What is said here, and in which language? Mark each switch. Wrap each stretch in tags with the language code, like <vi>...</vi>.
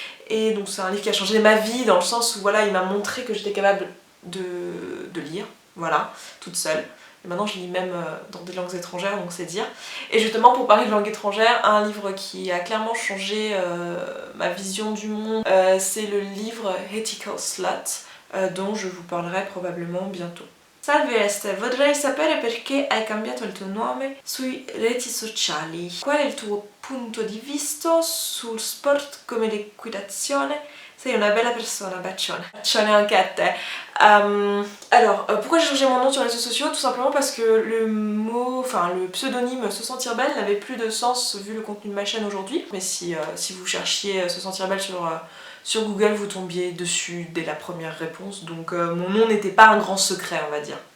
<fr>Et donc c'est un livre qui a changé ma vie dans le sens où voilà, il m'a montré que j'étais capable de lire, voilà, toute seule. Et maintenant je lis même dans des langues étrangères, donc c'est dire. Et justement pour parler de langue étrangère, un livre qui a clairement changé ma vision du monde, c'est le livre Ethical Slut, dont je vous parlerai probablement bientôt.</fr> <it>Salve Este, vorrei sapere perché hai cambiato il tuo nome sui reti sociali. Qual è il tuo punto di vista sul sport come l'equitazione? Sei una bella persona, bacione. Bacione anche a te.</it> <fr>Alors, pourquoi j'ai changé mon nom sur les réseaux sociaux? Tout simplement parce que le pseudonyme Se Sentir Belle n'avait plus de sens vu le contenu de ma chaîne aujourd'hui. Mais si vous cherchiez Se Sentir Belle sur Google, vous tombiez dessus dès la première réponse, donc mon nom n'était pas un grand secret, on va dire.</fr>